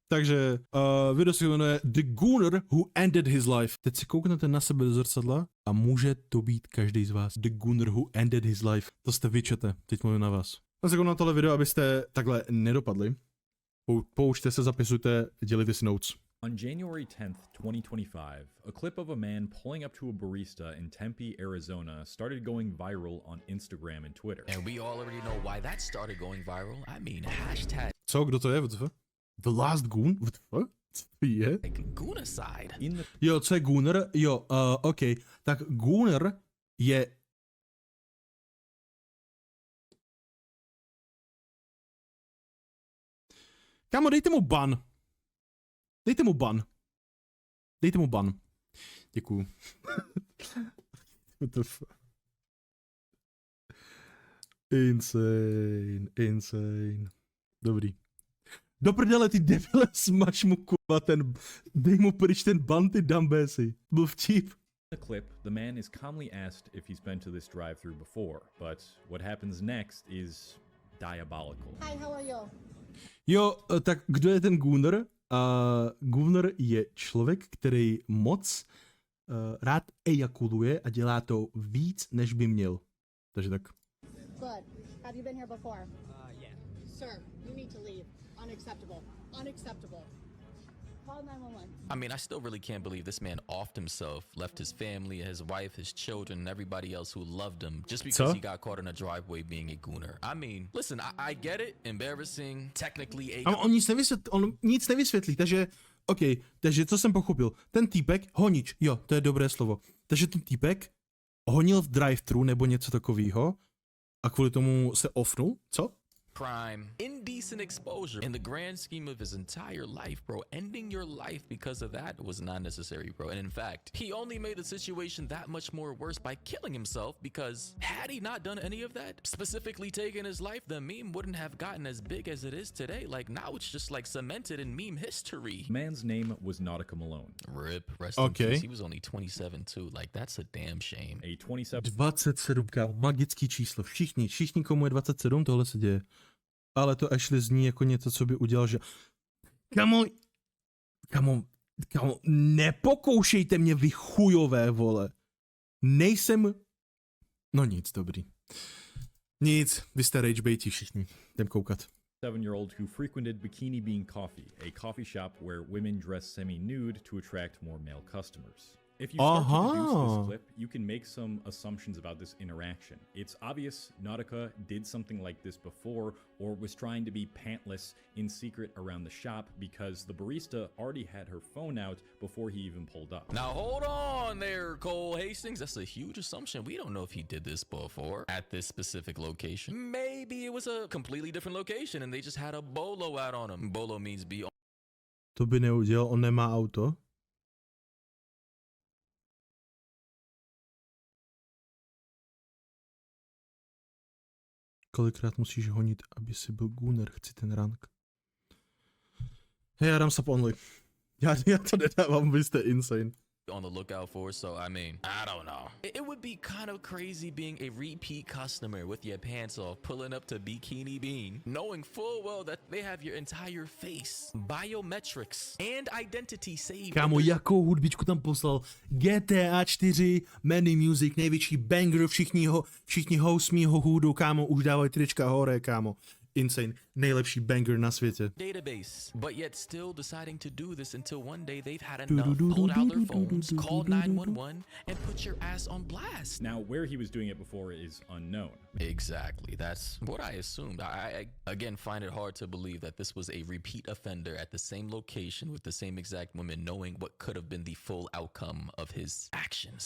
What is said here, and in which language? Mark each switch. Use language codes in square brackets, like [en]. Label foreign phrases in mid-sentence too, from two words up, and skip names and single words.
[cs] Takže video se jmenuje The Gooner Who Ended His Life. Teď si kouknete na sebe do zrcadla a může to být každý z vás. The Gooner Who Ended His Life. To jste vyčete, teď mluvím na vás. Já se na tohle video, abyste takhle nedopadli. Poučte se, zapisujte, dělejte si notes. [en] On January 10th, 2025, a clip of a man pulling up to a barista in Tempe, Arizona started going viral on Instagram and Twitter. And we already know why that started going viral. I mean, hashtag. [cs] Co, kdo to je? WTF? [en] The Last Goon? [cs] WTF? Co to je? Goonicide. Jo, co je Gooner? Jo, OK. Tak Gooner je... Kámo, dejte mu ban. Dejte mu ban. Dejte mu ban. Děkuju. Insane. Dobrý. Do prdele, ty debile, smaž mu kurva ten... Dej mu pryč ten ban, ty dumbasy. Byl vtip. [en] In the clip, the man is calmly asked if he's been to this drive-thru before, but what happens next is diabolical. Hi, how are you? [cs] Jo, tak kdo je ten Gooner? Gooner je člověk, který moc rád ejakuluje a dělá to víc, než by měl. Takže tak. [en] Good. Have you been here before? Yeah. Sir, you need to leave. Unacceptable. Unacceptable. Call 911. I mean, I still really can't believe this man offed himself, left his family, his wife, his children, and everybody else who loved him just because he got caught in a driveway being a gooner. I mean, listen, I get it. Embarrassing, technically a... [cs] On nic nevysvětlí, takže... OK, takže co jsem pochopil? Ten týpek, honič, jo, to je dobré slovo. Takže ten týpek honil v drive-thru nebo něco takového a kvůli tomu se offnul, co? [en] Crime, indecent exposure in the grand scheme of his entire life, bro. Ending your life because of that was not necessary, bro. And in fact, he only made the situation that much more worse by killing himself, because had he not done any of that, specifically taken his life, the meme wouldn't have gotten as big as it is today. Like, now it's just like cemented in meme history. The man's name was Nautica Malone. Rip, rest in peace. He was only 27 too. Like, that's a damn shame. [cs] A 27 27, kámo, magický číslo. Všichni, komu je 27, tohle se děje. Ale to actually zní jako něco, co by udělal, že... Kamo, nepokoušejte mě, vy chujové, vole. Nejsem... No nic, dobrý. Nic, vy jste ragebaití všichni. Jdem koukat. [en] 7-year-old who frequented Bikini Bean Coffee, a coffee shop where women dress semi-nude to attract more male customers. If you start to deduce this clip, you can make some assumptions about this interaction. It's obvious Nautica did something like this before, or was trying to be pantless in secret around the shop because the barista already had her phone out before he even pulled up. Now hold on there, Cole Hastings. That's a huge assumption. We don't know if he did this before at this specific location. Maybe it was a completely different location and they just had a bolo out on him. Bolo means be on. [cs] To by neudělal, on nemá auto. Kolikrát musíš honit, aby si byl gooner, chci ten rank. Hej, já dám [en] sub only. [cs] Já to nedávám, vy jste insane. [en] On the lookout for, so I mean, I don't know. It would be kind of crazy being a repeat customer with your pants off, pulling up to Bikini Bean, knowing full well that they have your entire face, biometrics, and identity saved. [cs] Kámo, jakou hudbičku tam poslal? GTA 4, Many Music, největší banger, všichni host mýho hoodu, kámo, už dávají trička hore, kámo. Insane, nejlepší banger na světě. [en] Database, but yet still deciding to do this until one day they've had enough, pulled out their phones, called 911, and put your ass on blast. Now, where he was doing it before is unknown. Exactly, that's what I assumed. I again find it hard to believe that this was a repeat offender at the same location with the same exact woman, knowing what could have been the full outcome of his actions.